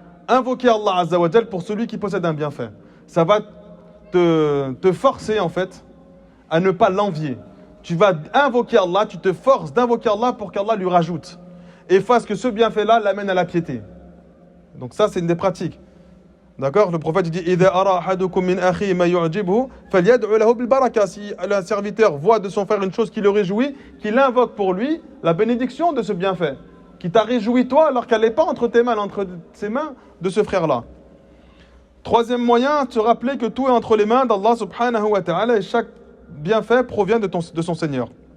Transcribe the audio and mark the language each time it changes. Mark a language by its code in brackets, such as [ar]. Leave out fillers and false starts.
[fr] Invoquez Allah azza wa jal pour celui qui possède un bienfait. Ça va te forcer, en fait, à ne pas l'envier. Tu vas invoquer Allah, tu te forces d'invoquer Allah pour qu'Allah lui rajoute. Et fasse que ce bienfait-là l'amène à la piété. Donc ça, c'est une des pratiques. D'accord? Le prophète dit [ar] إِذَا أَرَى أَحَدُكُم مِّنْ أَخِيهِ مَا يُعْجِبُهُ فَلْيَدْعُ لَهُ بِالْبَرَكَةِ. [fr] Si un serviteur voit de son frère une chose qui le réjouit, qu'il invoque pour lui la bénédiction de ce bienfait, qui t'a réjoui toi alors qu'elle n'est pas entre tes mains, entre ses mains de ce frère-là. Troisième moyen, te rappeler que tout est entre les mains d'Allah subhanahu wa ta'ala et chaque bienfait provient de son Seigneur.